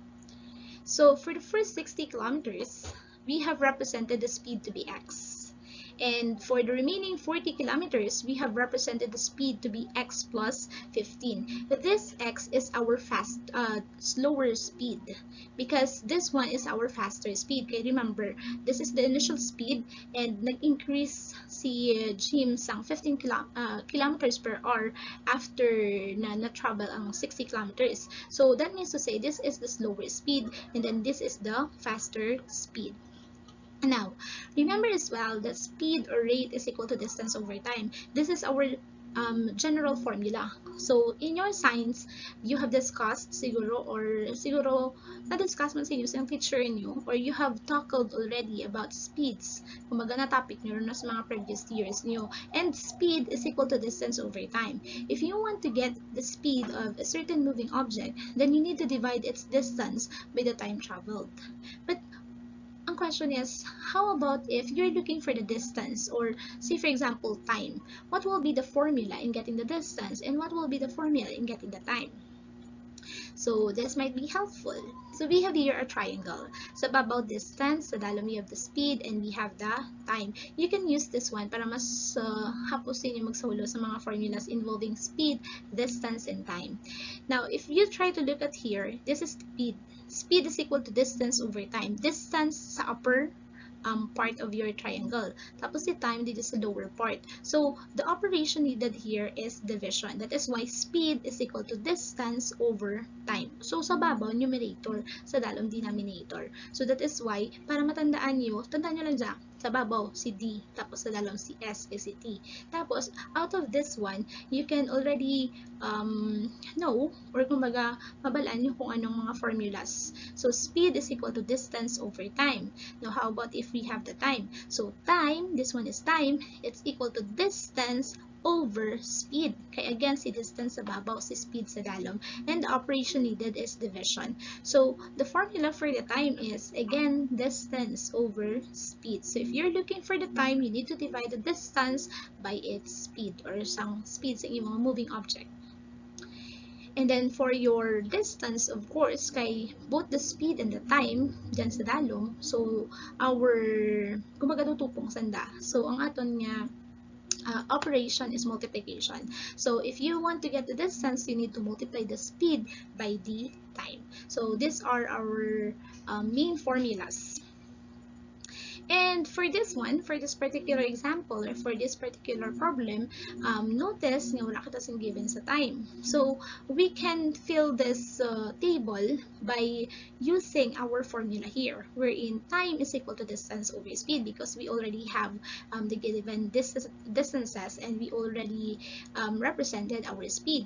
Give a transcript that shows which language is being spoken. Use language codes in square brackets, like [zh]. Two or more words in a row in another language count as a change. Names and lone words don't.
[en] So for the first 60 kilometers, we have represented the speed to be x. And for the remaining 40 kilometers, we have represented the speed to be x plus 15. This x is our slower speed because this one is our faster speed. Okay, remember, this is the initial speed and [hil] nag-increase si Jim sang [en] 15 kilometers per hour after [hil] na-travel ang [en] 60 kilometers. So that means to say this is the slower speed and then this is the faster speed. Now, remember as well that speed or rate is equal to distance over time. This is our general formula. So, in your science, you have discussed siguro or siguro [hil] na-discuss man sa inyo sa teacher niyo [en] or you have tackled already about speeds. [hil] Kumbaga na topic niyo na sa mga [en] previous years [hil] niyo. [en] And speed is equal to distance over time. If you want to get the speed of a certain moving object, then you need to divide its distance by the time traveled. But ang question is, how about if you're looking for the distance or say for example time? What will be the formula in getting the distance and what will be the formula in getting the time? So this might be helpful. So we have here a triangle. So about distance, [hil] sa dalom [en] we have the speed and we have the time. You can use this one [hil] para mas hapos din yung magsulo sa mga [en] formulas involving speed, distance, and time. Now, if you try to look at here, this is speed. Speed is equal to distance over time. Distance sa upper part of your triangle. [tl] Tapos [en] the time [tl] dito sa [en] lower part. So, the operation needed here is division. That is why speed is equal to distance over time. So, [hil] sa babaw, numerator. Sa dalong denominator. [en] So, that is why, [tl] para matandaan nyo, tandaan nyo lang dyan, sa babaw, si D. [hil] Tapos sa dalong si S is si T. [tl] Tapos, [en] out of this one, you can already know, or kumbaga, [hil] mabalaan nyo kung anong mga [en] formulas. So, speed is equal to distance over time. Now, how about if we have the time? So, time, this one is time, it's equal to distance over speed. [hil] Kaya again, si distance sa babaw, si speed sa dalom. [en] And the operation needed is division. So, the formula for the time is, again, distance over speed. So, if you're looking for the time, you need to divide the distance by its speed or sang speed [hil] sa inyong [en] moving object. And then for your distance, of course, kay both the speed and the time [hil] dyan sa dalom, [en] so our [hil] kumbaga tutupong sanda. So ang aton nga operation is multiplication. [en] So if you want to get the distance, you need to multiply the speed by the time. So these are our main formulas. And for this one, for this particular example, or for this particular problem, notice [hil] nga wala kita sing [en] given sa time. So, we can fill this table by using our formula here, wherein time is equal to distance over speed because we already have the given distances and we already represented our speed.